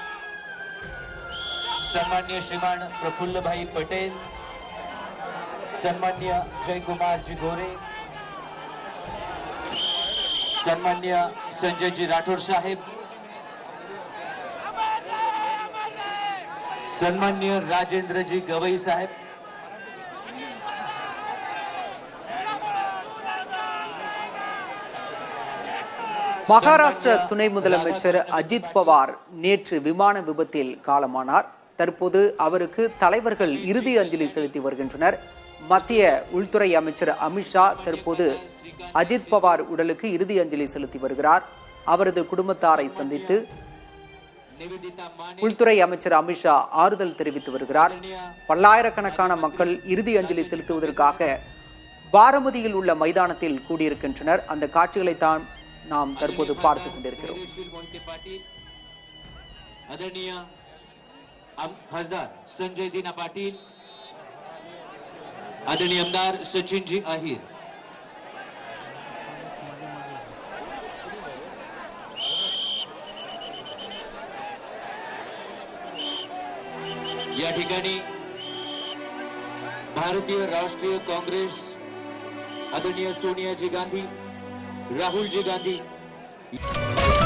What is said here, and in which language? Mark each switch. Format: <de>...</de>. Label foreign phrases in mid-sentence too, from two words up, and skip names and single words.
<mr>सन्माननीय श्रीमान प्रफुल्ल भाई पटेल, सन्माननीय जयकुमार जी गोरे, सन्माननीय संजय जी राठौर साहेब, सन्माननीय राजेंद्र जी गवई साहेब,</mr> <ta>மகாராஷ்டிர துணை முதலமைச்சர் அஜித் பவார் நேற்று விமான விபத்தில் காலமானார். தற்போது அவருக்கு தலைவர்கள் இறுதி அஞ்சலி செலுத்தி வருகின்றனர். மத்திய உள்துறை அமைச்சர் அமித்ஷா தற்போது அஜித் பவார் உடலுக்கு இறுதி அஞ்சலி செலுத்தி வருகிறார். அவரது குடும்பத்தாரை சந்தித்து உள்துறை அமைச்சர் அமித்ஷா ஆறுதல் தெரிவித்து வருகிறார். பல்லாயிரக்கணக்கான மக்கள் இறுதி அஞ்சலி செலுத்துவதற்காக பாரமதியில் உள்ள மைதானத்தில் கூடியிருக்கின்றனர். அந்த காட்சிகளை தான் நாம் தற்போது பார்த்துக் கொண்டிருக்கிறோம்.</ta> <mr>खासदार संजय दीना पाटील, आदरणीय आमदार सचिन जी आहिर, या ठिकाणी भारतीय राष्ट्रीय काँग्रेस आदरणीय सोनिया जी गांधी, राहुल जी गांधी</mr>